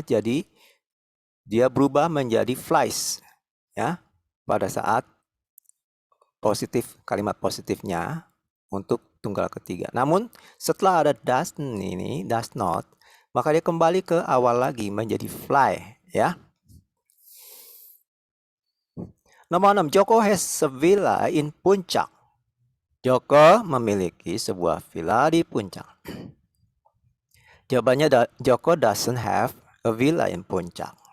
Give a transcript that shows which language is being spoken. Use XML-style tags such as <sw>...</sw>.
<id>Jadi dia berubah menjadi flies ya pada saat positif, kalimat positifnya untuk tunggal ketiga. Namun setelah ada does not, maka dia kembali ke awal lagi menjadi fly ya. Nomor 6,</id> <en>Joko has a villa in Puncak.</en> <id>Joko memiliki sebuah villa di Puncak. Jawabannya</id> <en>Joko doesn't have a villa in Puncak.</en>